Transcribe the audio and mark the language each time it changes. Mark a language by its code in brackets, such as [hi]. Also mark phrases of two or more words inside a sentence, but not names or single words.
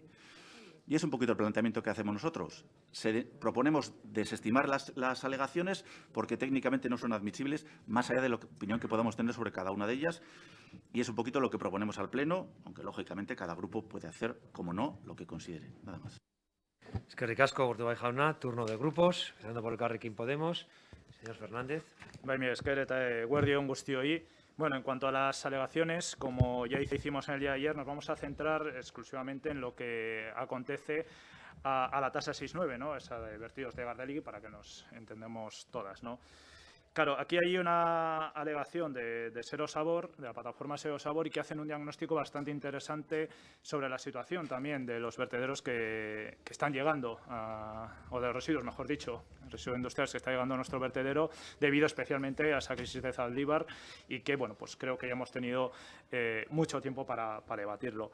[es] Y es un poquito el planteamiento que hacemos nosotros. Proponemos desestimar las alegaciones porque técnicamente no son admisibles, más allá de la opinión que podamos tener sobre cada una de ellas. Y es un poquito lo que proponemos al Pleno, aunque lógicamente cada grupo puede hacer, como no, lo que considere. Nada más. [eu] Eskerrik asko, Urdaibai jauna. [es] Turno de grupos. Empezando por Elkarrekin Podemos. Señor Fernández. [eu] Bai, mila esker eta eguerdi on guztioi. [es] Bueno, en cuanto a las alegaciones, como ya hicimos en el día de ayer, nos vamos a centrar exclusivamente en lo que acontece a la tasa 6.9, ¿no? Esa de vertidos de Gardeligui, para que nos entendemos todas, ¿no? Claro, aquí hay una alegación de Zero Sabor, de la plataforma Zero Sabor, y que hacen un diagnóstico bastante interesante sobre la situación también de los vertederos que están llegando, o de los residuos, mejor dicho, residuos industriales que está llegando a nuestro vertedero, debido especialmente a esa crisis de Zaldívar, y que, bueno, pues creo que ya hemos tenido mucho tiempo para debatirlo.